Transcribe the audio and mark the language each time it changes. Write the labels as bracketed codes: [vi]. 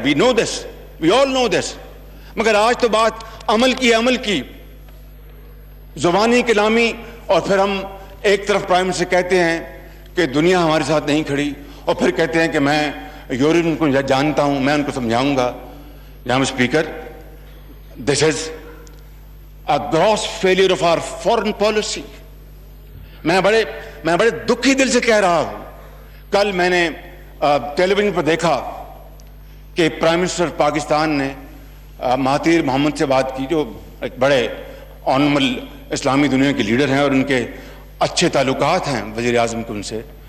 [en] We know this, we all know this. [ur] مگر آج تو بات عمل کی زبانی کلامی, اور پھر ہم ایک طرف پرائم منسٹر کہتے ہیں کہ دنیا ہمارے ساتھ نہیں کھڑی, اور پھر کہتے ہیں کہ میں یورین کو جانتا ہوں, میں ان کو سمجھاؤں گا. [en] جناب speaker, this is a gross failure of our foreign policy. [ur] میں بڑے دکھی دل سے کہہ رہا ہوں. کل میں نے ٹیلی ویژن پر دیکھا کہ پرائم منسٹر پاکستان نے مہاتیر محمد سے بات کی, جو ایک بڑے آنریبل اسلامی دنیا کے لیڈر ہیں اور ان کے اچھے تعلقات ہیں وزیر اعظم کے ان سے.